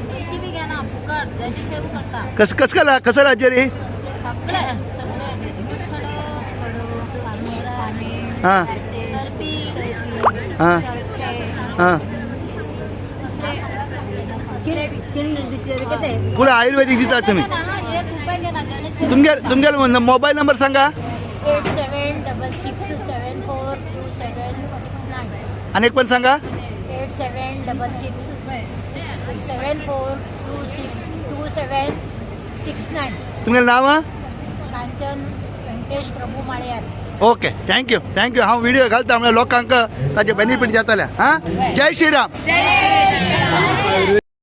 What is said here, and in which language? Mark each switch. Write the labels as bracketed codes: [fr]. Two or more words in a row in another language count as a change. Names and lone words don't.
[kok] कसं राज्य रे हां हां हां पुरा आयुर्वेदिक दितात तुम्ही तुमगे मोबाईल नंबर सांगा. 8788 8766742769 अनेक पण सांगा 8766742769 तुमगेलें नाव कांचन वेंकटेश प्रभू माळ्यार. [en] OK thank you [kok] हांव व्हिडिओ घालता म्हणजे लोकांक ताचे बेनिफीट जातले. हां जय श्रीराम.